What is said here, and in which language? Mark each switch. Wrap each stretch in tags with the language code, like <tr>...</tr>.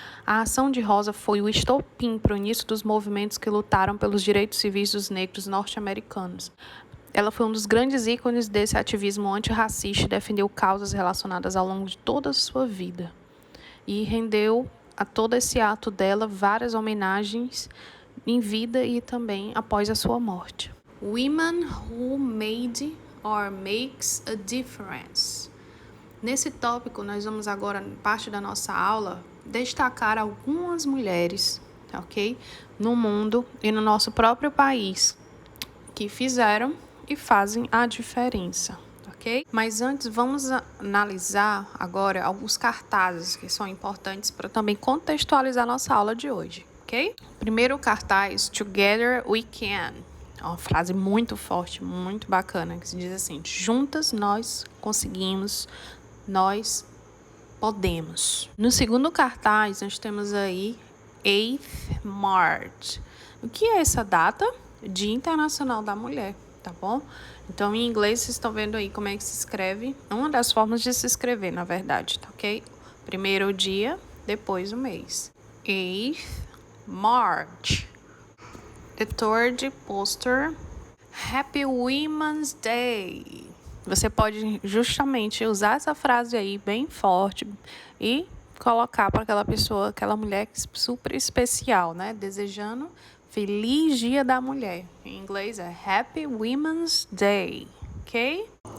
<pt>A ação de Rosa foi o estopim para o início dos movimentos que lutaram pelos direitos civis dos negros norte-americanos. Ela foi um dos grandes ícones desse ativismo antirracista e defendeu causas relacionadas ao longo de toda a sua vida. E rendeu a todo esse ato dela várias homenagens em vida e também após a sua morte.</pt> <en>Women who made or makes a difference.</en> <pt>Nesse tópico, nós vamos agora, parte da nossa aula, destacar algumas mulheres, ok? No mundo e no nosso próprio país, que fizeram e fazem a diferença, ok? Mas antes, vamos analisar agora alguns cartazes que são importantes para também contextualizar nossa aula de hoje, ok? Primeiro cartaz,</pt> <en>Together We Can.</en> <pt>É uma frase muito forte, muito bacana, que se diz assim: juntas nós conseguimos, nós podemos. No segundo cartaz, nós temos aí 8th March. O que é essa data? Dia Internacional da Mulher, tá bom? Então, em inglês, vocês estão vendo aí como é que se escreve. Uma das formas de se escrever, na verdade, tá ok? Primeiro o dia, depois o mês.</pt> <en>8th March. The third poster, Happy Women's Day.</en> <pt>Você pode justamente usar essa frase aí bem forte e colocar para aquela pessoa, aquela mulher super especial, né? Desejando Feliz Dia da Mulher. Em inglês é</pt> <en>Happy Women's Day,</en> <pt>ok?</pt>